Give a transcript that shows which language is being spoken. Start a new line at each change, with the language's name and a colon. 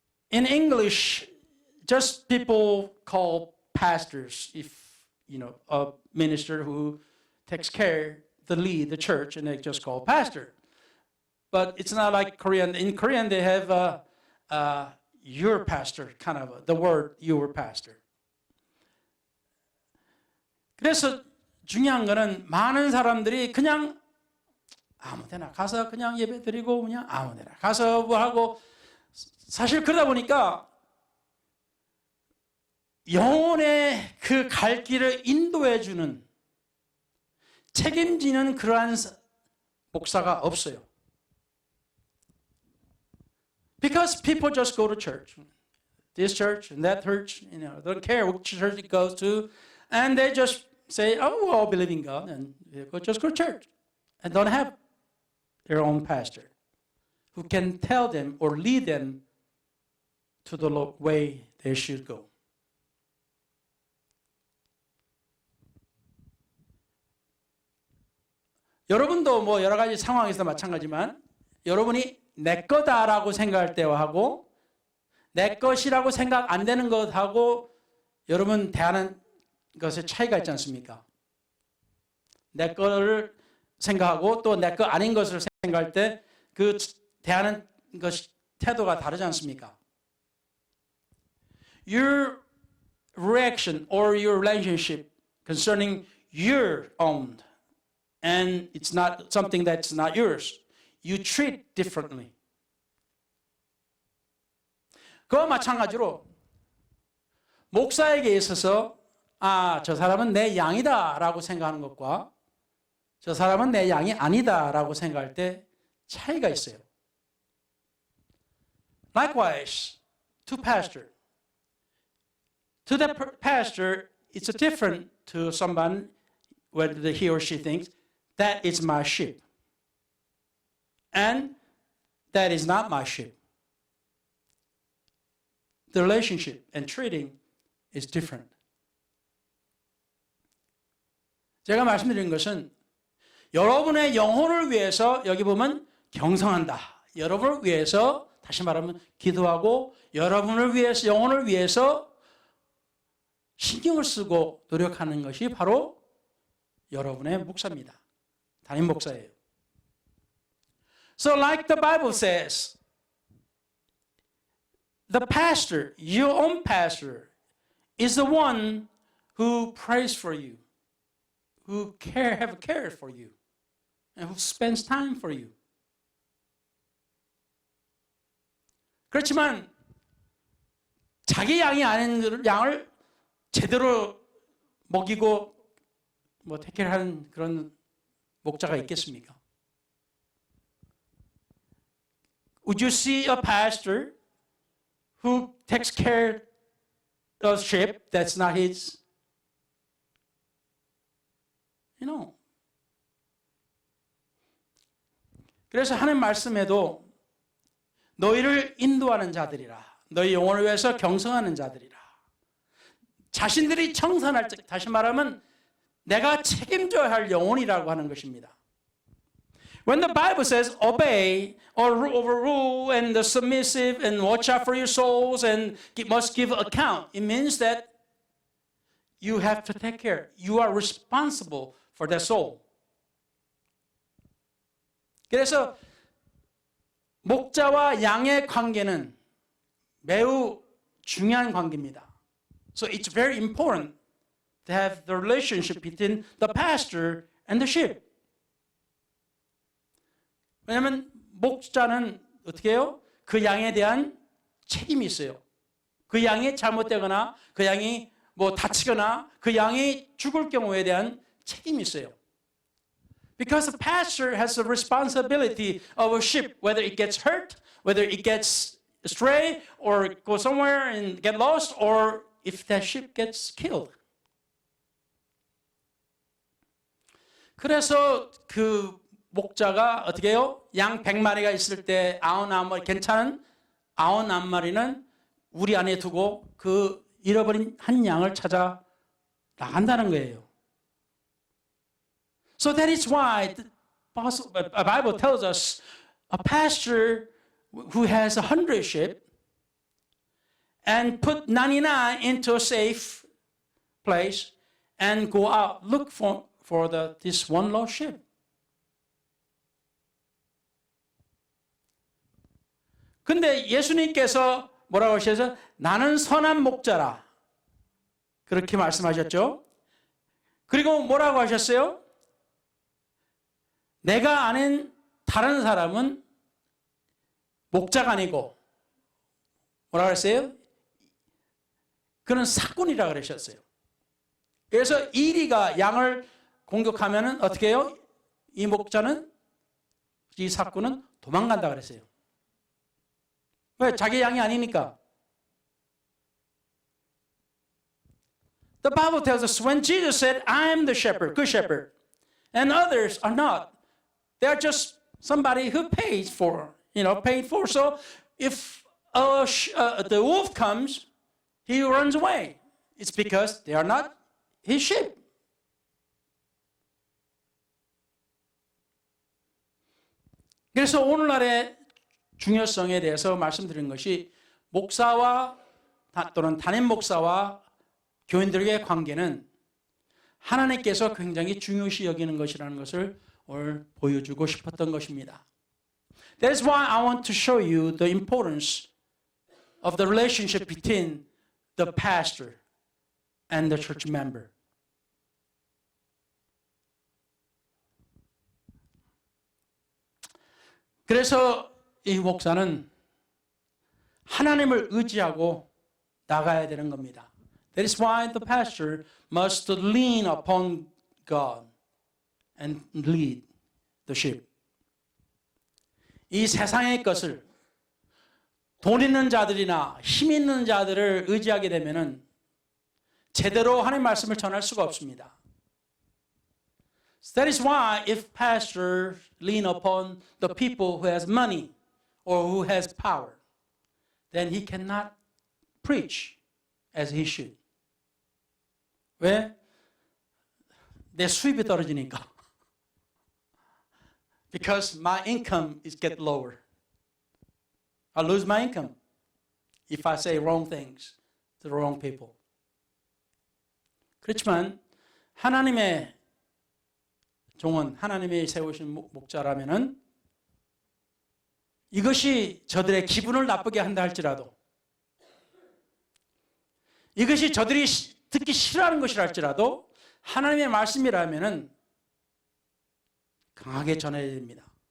English: In English, just people call pastors if a minister who takes care the lead the church and they just call pastor. But it's not like Korean. In Korean they have your pastor, kind of the word your pastor.
Korean: 그래서 중요한 거는 많은 사람들이 그냥 아무데나 가서 그냥 예배 드리고 그냥 아무데나 가서 뭐 하고 사실 그러다 보니까 영혼의 그 갈 길을 인도해 주는 책임지는 그러한 목사가 없어요.
English: Because people just go to church. This church and that church, don't care which church it goes to. And they just say, oh, we all believe in God. And they just go to church. And don't have their own pastor who can tell them or lead them to the way they should go.
Korean: 여러분도 뭐 여러 가지 상황에서 마찬가지지만 여러분이 내 거다라고 생각할 때와 하고 내 것이라고 생각 안 되는 것하고 여러분 대하는 것에 차이가 있지 않습니까? 내 거를 생각하고 또 내 거 아닌 것을 생각할 때 그 대하는 것 태도가 다르지 않습니까?
English: Your reaction or your relationship concerning your own and it's not something that's not yours. You treat differently.
Korean: 그와 마찬가지로 목사에게 있어서 저 사람은 내 양이다라고 생각하는 것과 저 사람은 내 양이 아니다라고 생각할 때 차이가 있어요.
English: Likewise, to pastor. To the pastor, it's different to someone whether he or she thinks that is my sheep and that is not my sheep. The relationship and treating is different.
Korean: 제가 말씀드린 것은 여러분의 영혼을 위해서 여기 보면 경성한다. 여러분을 위해서 다시 말하면 기도하고 여러분을 위해서 영혼을 위해서 신경을 쓰고 노력하는 것이 바로 여러분의 목사입니다. 담임 목사예요.
English: So like the Bible says, the pastor, your own pastor, is the one who prays for you, who have care for you, and who spends time for you.
Korean: 그렇지만 자기 양이 아닌 양을 제대로 먹이고 태케하는 그런 목자가 있겠습니까?
English: Would you see a pastor who takes care of sheep that's not his? You know.
Korean: 그래서 하나님 말씀에도 너희를 인도하는 자들이라. 너희 영혼을 위해서 경성하는 자들이라. 자신들이 청산할 때, 다시 말하면 내가 책임져야 할 영혼이라고 하는 것입니다.
English: When the Bible says obey or overrule and the submissive and watch out for your souls and must give account, it means that you have to take care. You are responsible for their soul.
Korean: 그래서 목자와 양의 관계는 매우 중요한 관계입니다.
English: So it's very important to have the relationship between the pastor and the sheep.
Korean: 왜냐하면 목자는 어떻게 해요? 그 양에 대한 책임이 있어요. 그 양이 잘못되거나 그 양이 다치거나 그 양이 죽을 경우에 대한 책임이 있어요.
English: Because the pastor has the responsibility of a sheep, whether it gets hurt, whether it gets astray, or go somewhere and get lost, or if that sheep gets killed.
Korean: 그래서 그 목자가 어떻게 해요? 양 100마리가 있을 때 99마리, 괜찮은 99마리는 우리 안에 두고 그 잃어버린 한 양을 찾아 나간다는 거예요.
English: So that is why the Bible tells us a pastor who has 100 sheep and put 99 into a safe place and go out look for this one lost sheep.
Korean: 근데 예수님께서 뭐라고 하셔서 나는 선한 목자라 그렇게 말씀하셨죠. 그리고 뭐라고 하셨어요? 내가 아는 다른 사람은 목자가 아니고 뭐라고 했어요? 그는 사꾼이라고 그러셨어요. 그래서 이리가 양을 공격하면은 어떻게 해요? 이 목자는 이 사꾼은 도망간다 그랬어요. 왜? 자기 양이 아니니까.
English: The Bible tells us when Jesus said, I am the shepherd, good shepherd, and others are not. They are just somebody who pays for, paid for. So if the wolf comes, he runs away. It's because they are not his sheep.
Korean: 그래서 오늘날의 중요성에 대해서 말씀드린 것이 목사와 또는 담임 목사와 교인들의 관계는 하나님께서 굉장히 중요시 여기는 것이라는 것을 오늘 보여주고 싶었던 것입니다.
English: That's why I want to show you the importance of the relationship between the pastor and the church member.
Korean: 그래서 이 목사는 하나님을 의지하고 나가야 되는 겁니다.
English: That is why the pastor must lean upon God and lead the sheep.
Korean: 이 세상의 것을 돈 있는 자들이나 힘 있는 자들을 의지하게 되면은 제대로 하나님의 말씀을 전할 수가 없습니다.
English: That is why if pastors lean upon the people who has money or who has power, then he cannot preach as he should.
Korean: 왜? 내 수입이 떨어지니까.
English: Because my income is get lower. I lose my income if I say wrong things to the wrong people.
Korean: 그렇지만 하나님의 종은 하나님이 세우신 목자라면은 이것이 저들의 기분을 나쁘게 한다 할지라도 이것이 저들이 듣기 싫어하는 것이라 할지라도 하나님의 말씀이라면은 강하게 전해야 됩니다.